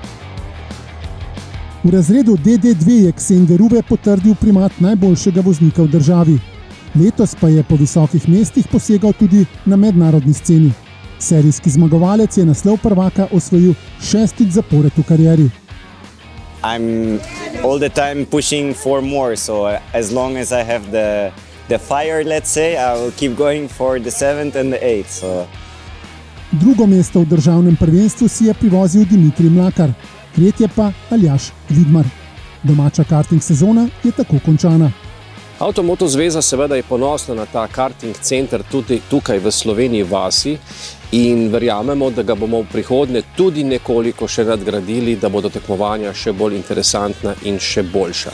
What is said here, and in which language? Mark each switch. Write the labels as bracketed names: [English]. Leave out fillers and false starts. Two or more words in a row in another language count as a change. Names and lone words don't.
[Slovenian] V razredu DD2 je Ksenge Ruve potrdil primat najboljšega voznika v državi. Letos pa je po visokih mestih posegal tudi na mednarodni sceni. Serijski zmagovalec je naslov prvaka osvojil 6. zapored v karieri. [English] I'm all the time pushing for more, so as long as I have the fire, let's say, I will keep going for the 7th and the 8th. So. [Slovenian] Drugo mesto v državnem prvenstvu si je privozil Dimitrij Mlakar, tretje pa Aljaž Vidmar. Domača karting sezona je tako končana. Avtomoto zveza seveda je ponosna na ta karting center tudi tukaj v Sloveniji vasi in verjamemo, da ga bomo v prihodnje tudi nekoliko še nadgradili, da bodo tekmovanja še bolj interesantna in še boljša.